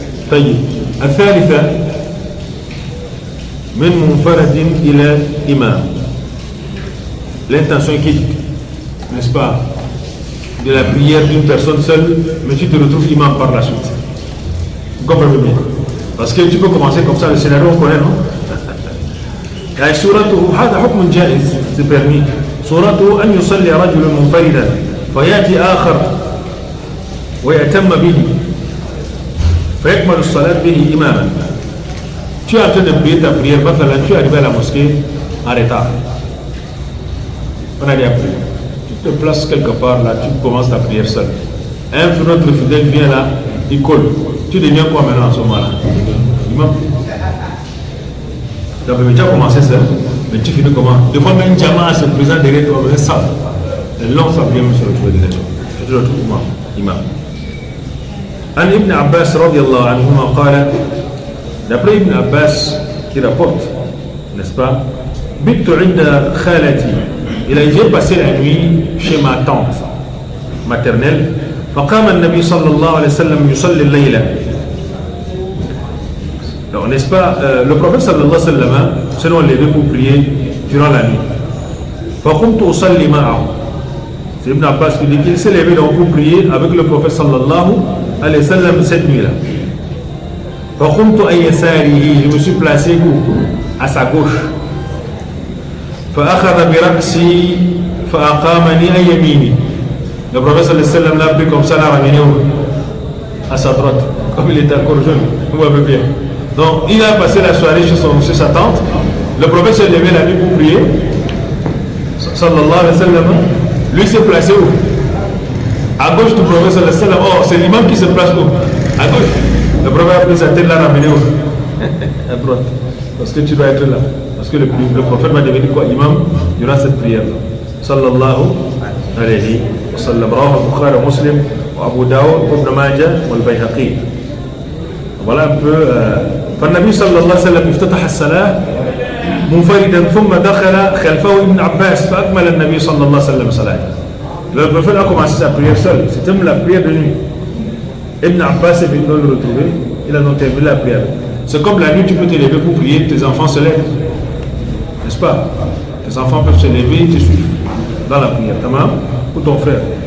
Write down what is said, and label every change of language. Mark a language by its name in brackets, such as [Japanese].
[Arabic] طيب الثالثة من منفرد إلى إمام. [French] L'intention qui, n'est-ce pas, de la prière d'une personne seule, mais tu te retrouves imam par la suite. Vous comprenez bien? Parce que tu peux commencer comme ça, le scénario on connaît, non? [Arabic] سورته هذا حكم جائز, [French] c'est permis. [Arabic] سورته أن يصلي رجل منفردا فيأتي آخر ويأتم به فيكمل الصلاة به إماما. [French] Tu es en train de prier ta prière, tu es arrivé à la mosquée en retard. On a dit après, tu te places quelque part là, tu commences ta prière seul. Un autre fidèle vient là, il colle. Tu deviens quoi maintenant en ce moment-là? Imam. Donc, tu as commencé seul, mais tu finis comment? Des fois, même Jama se présente derrière toi, mais ça, le long, ça vient se retrouver derrière toi. Tu te retrouves comment? Imam. [Arabic] عن ابن عباس رضي الله عنهما قال, [French] d'après Ibn Abbas qui rapporte, n'est-ce pas, [Arabic] بِتُّ عند خالتي, [French] il a déjà passé la nuit chez ma tante maternelle. [Arabic] فقام النبي صلى الله عليه وسلم يصلي الليلة. [French] Alors, n'est-ce pas, le prophète [Arabic] صلى الله عليه وسلم [French] se levait pour prier durant la nuit. [Arabic] فقمت أصلي معه. [French] C'est Ibn Abbas qui dit qu'il s'est levé donc pour prier avec le prophète sallallahu alayhi wa sallam cette nuit-là. [Arabic] فقمت عن يساره, [French] je me suis placé à sa gauche. [Arabic] فأخذ برأسي فأقامني عن يميني. [French] Le prophète sallallahu alayhi wa sallam l'a pris comme ça, l'a ramené à sa droite, comme il était encore jeune, vous voyez bien. Donc il a passé la soirée chez sa tante. Le prophète s'est levé la nuit pour prier, sallallahu alayhi wa sallam. Lui s'est placé où? À gauche du prophète sallallahu alayhi wa sallam. Oh, c'est l'imam qui se place où? À gauche. Le prophète a pris sa tête, l'a ramené où? À droite. Parce que tu dois être là. Parce que le prophète va devenir quoi? Imam durant cette prière. Sallallahu alayhi wa sallam. Rawahu Bukhari wa Muslim wa Abu Dawud wa Ibn Majah wa al-Bayhaqi. Voilà un peu. [Arabic] فالنبي صلى الله عليه وسلم افتتح الصلاة منفردا ثم دخل خلفه ابن عباس فأكمل النبي صلى الله عليه وسلم صلاته. [French] Le prophète a commencé sa prière seul. C'était la prière de nuit. Ibn Abbas est venu le retrouver. Il a donc terminé la prière. C'est comme la nuit, tu peux te lever pour prier, tes enfants se lèvent. N'est-ce pas? Tes enfants peuvent se lever et te suivre dans la prière. Tamam? Pour ton frère.